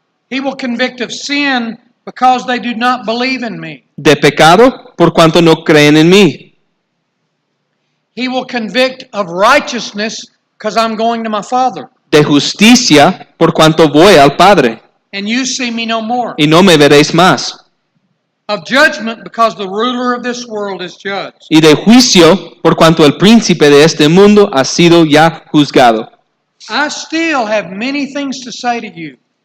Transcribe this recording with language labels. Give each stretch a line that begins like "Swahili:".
English: He will convict of sin because they do not believe in me.
Spanish: De pecado, por cuanto no creen en mí.
English: He will convict of righteousness because I'm going to my Father,
Spanish: De justicia, por cuanto voy al Padre.
English: and you see me no more.
Spanish: Y no me veréis más.
English: Of judgment because the ruler of this world is judged.
Spanish: Y de juicio, por cuanto el príncipe de este mundo ha sido ya juzgado.
English: I still have many things to say to you,